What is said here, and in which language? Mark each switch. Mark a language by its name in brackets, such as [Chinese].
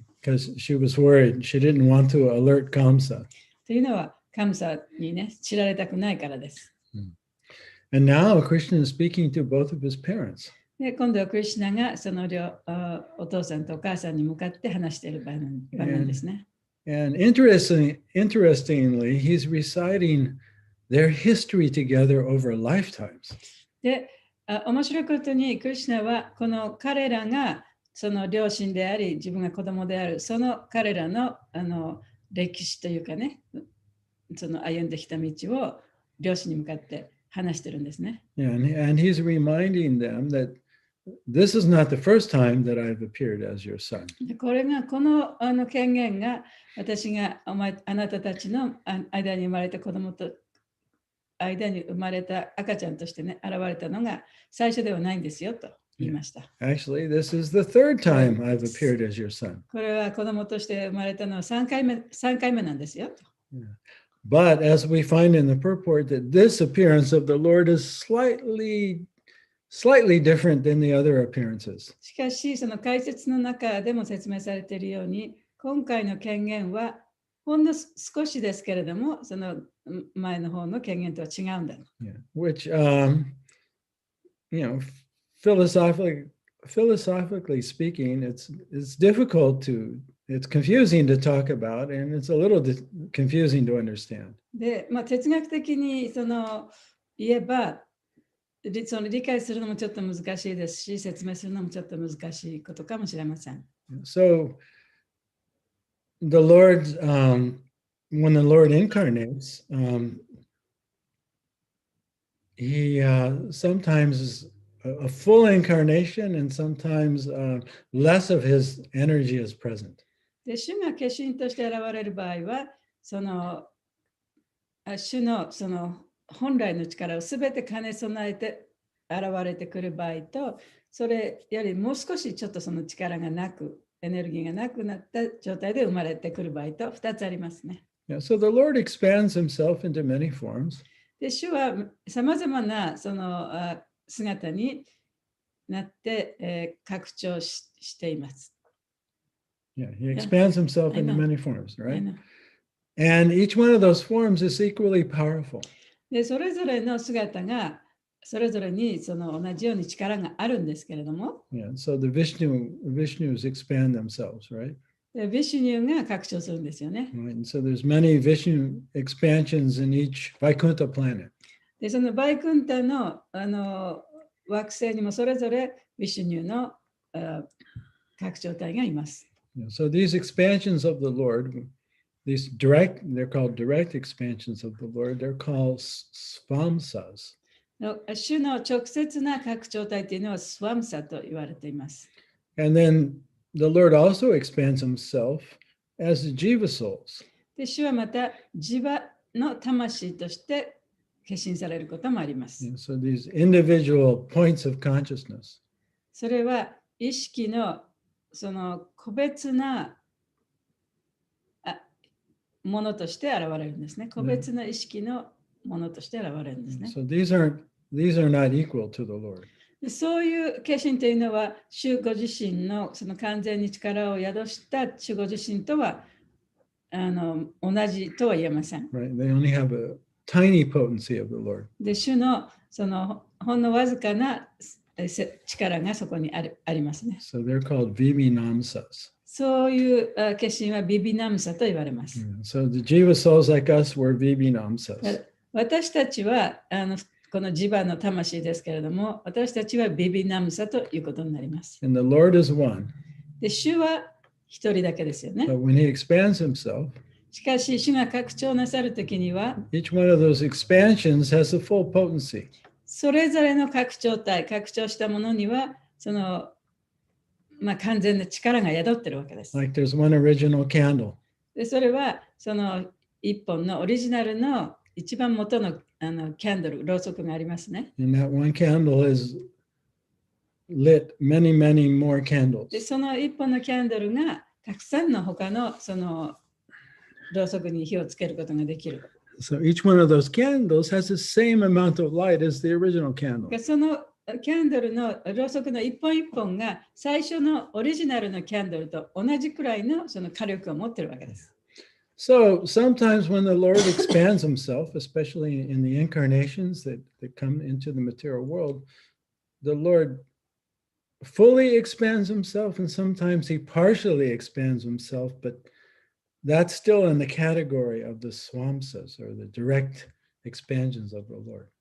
[English] Because she was worried. She didn't want to alert Kamsa. [Japanese] というのはカムサにね知られたくないからです。 [English] And now Krishna is speaking to both of his parents. [Japanese] で今度はクリシュナがそのお父さんとお母さんに向かって話している場面ですね。 [English] And interestingly, he's reciting their history together over lifetimes. [Japanese] で、面白いことにクリシュナはこの彼らがその両親であり自分が子供であるその彼らの歴史というかね、その歩んできた道を両親に向かって話してるんですね。 [English] Yeah, and he's reminding them that this is not the first time that I've appeared as your son. [Japanese] これがこの権限が私があなたたちの間に生まれた子供と間に生まれた赤ちゃんとしてね現れたのが最初ではないんですよと言いました。 [English] Actually, this is the third time I've appeared as your son. [Japanese] これは子供として生まれたのは3回目なんですよと。 [English] Yeah. But as we find in the purport that this appearance of the Lord is slightly different than the other appearances. [Japanese] しかしその解説の中でも説明されているように今回の権限はほんの少しですけれども、その前の方の権限とは違うんだ。 [English] Yeah. Which, philosophically speaking, it's difficult it's confusing to talk about, and it's a little confusing to understand. [Japanese] で、哲学的に言えば、その理解するのもちょっと難しいですし、説明するのもちょっと難しいことかもしれません。 [English] So, the Lord, when the Lord incarnates, he sometimes is a full incarnation, and sometimes less of his energy is present. [Japanese] で、主が化身として現れる場合は、主の本来の力をすべて兼ね備えて現れてくる場合と、それよりもう少しちょっとその力がなく、エネルギーがなくなった状態で生まれてくる場合と2つありますね。 [English] Yeah, so the Lord expands himself into many forms. [Japanese] で、主はさまざまな姿になって、拡張しています。 [English] Yeah, he expands himself I into know. many forms, right? I know. And each one of those forms is equally powerful. [Japanese] で、それぞれの姿がそれぞれに同じように力があるんですけれども、 [English] Yeah, so the Vishnus expand themselves, right? [Japanese] でビシュニュが拡張するんですよね。 [English] Right. And so there's many Vishnu expansions in each Vaikuntha planet. [Japanese] で、そのバイクンタの、惑星にもそれぞれビシュニュの拡張体がいます。 [English] Yeah, so these expansions of the Lord, they're called direct expansions of the Lord. They're called svamsas. [Japanese] 主の直接な拡張体というのはスワムサと言われています。 [English] And then the Lord also expands himself as the jiva souls. [Japanese] で、主はまたジバの魂として化身されることもあります。 [English] Yeah, so these individual points of consciousness. [Japanese] それは意識の個別なものとして現れるんですね。個別な意識のものとして現れるんですね。 [English] So these are not equal to the Lord. [Japanese] で、そういう化身というのは、主ご自身の完全に力を宿した主ご自身とは同じとは言えません。 [English] Right? They only have a tiny potency of the Lord. [Japanese] で、主のほんのわずかな力がそこにありますね。 [English] So they're called Vivinamsas. [Japanese] そういう化身はビビナムサと言われます。 [English] So the jiva souls like us were Vivinamsas. [Japanese] 私たちはこのジバの魂ですけれども、私たちはビビナムサということになります。 [English] And the Lord is one. [Japanese] で、主は一人だけですよね。 [English] But when he expands himself, [Japanese] しかし、主が拡張なさるときには、 [English] each one of those expansions has the full potency. [Japanese] それぞれの拡張体、拡張したものには、完全な力が宿っているわけです。 [English] Like there's one original candle. [Japanese] で、それは、一本のオリジナルの一番元のキャンドル、ろうそくがありますね。 [English] And that one candle is lit many, many more candles. [Japanese] で、その一本のキャンドルがたくさんの他のろうそくに火をつけることができる。 [English] So each one of those candles has the same amount of light as the original candle. [Japanese] そのキャンドルのろうそくの一本一本が最初のオリジナルのキャンドルと同じくらいの火力を持っているわけです。 [English] So sometimes when the Lord expands himself, especially in the incarnations that come into the material world, the Lord fully expands himself, and sometimes he partially expands himself, but that's still in the category of the swamsas, or the direct expansions of the Lord.